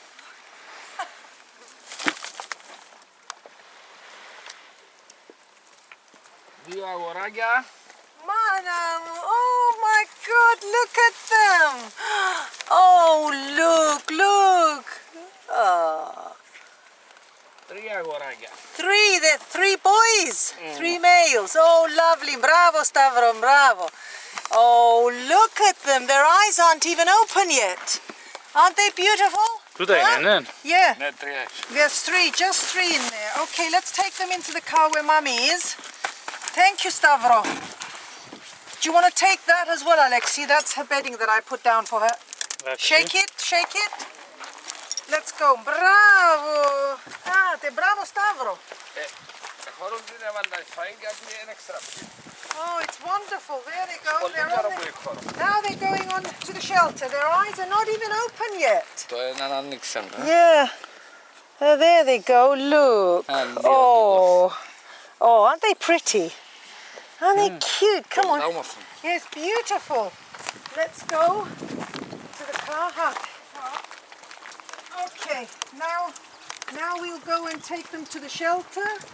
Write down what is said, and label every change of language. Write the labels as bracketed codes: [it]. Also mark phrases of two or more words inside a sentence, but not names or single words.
[el] Δύο αγοράκια. [en] Manam, oh my God, look at them. Oh, look. Oh. [el] Τρία αγοράκια. [en] They're 3 boys, 3 males. Oh, lovely. Bravo, Stavro, bravo. Oh, look at them. Their eyes aren't even open yet. Aren't they beautiful? [el] Τούτα είναι, ναι. [en] Yeah. [el] Ναι, τρία. [en] There's 3, just 3 in there. Okay, let's take them into the car where Mummy is. Thank you, Stavro. Do you want to take that as well, Alexi? That's her bedding that I put down for her. Shake it. Let's go. Bravo. Bravo, Stavro. Oh, it's wonderful. There they go. Now they're going on to the shelter. Their eyes are not even open yet. [el] Το έναν άνοιξαν. [en] Yeah. There they go. Look. Oh, aren't they pretty? Aren't they cute? Come on. Yes, beautiful. Let's go to the car hut. Okay, now we'll go and take them to the shelter.